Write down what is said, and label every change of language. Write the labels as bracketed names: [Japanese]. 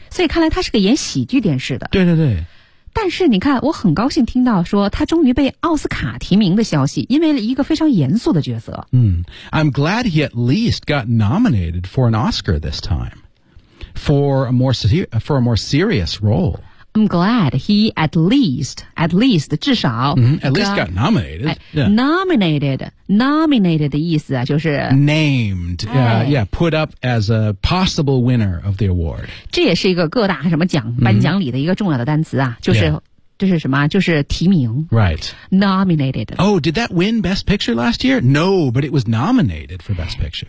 [Chinese] 所以看来他是个演喜剧电视的。对对对。但是你看，我很高兴听到说他终于被奥斯卡提名的消息，因为一个非常严肃的角色。 [English] I'm glad he at least got nominated for an Oscar this time for a more serious role. I'm glad he at least [Chinese] 至少、 [English] at least got nominated.、 Yeah. [Chinese] Nominated 的意思啊，就是 [English] named、put up as a possible winner of the award， [Chinese] 这也是一个各大什么奖颁奖礼的一个重要的单词啊，就是、这是什么，就是提名， [English] right， nominated， oh， did that win best picture last year？ No， but it was nominated for best picture，